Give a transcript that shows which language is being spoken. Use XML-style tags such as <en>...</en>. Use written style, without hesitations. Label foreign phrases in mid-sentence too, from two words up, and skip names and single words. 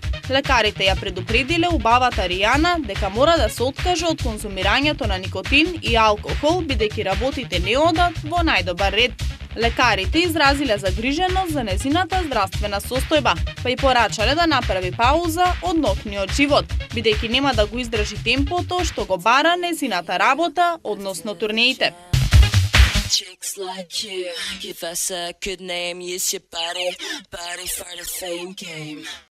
<mk>Лекарите ја предупредиле убавата Ријана дека мора да се откаже од конзумирањето на никотин и алкохол бидејќи работите не одат во најдобар ред. Лекарите изразиле загриженост за незината здравствена состојба, па и порачале да направи пауза од ноќниот живот, бидејќи нема да го издржи темпото што го бара незината работа, односно турнеите.</mk> <en>Chicks like you, give us a good name, use your body for the fame game.</en>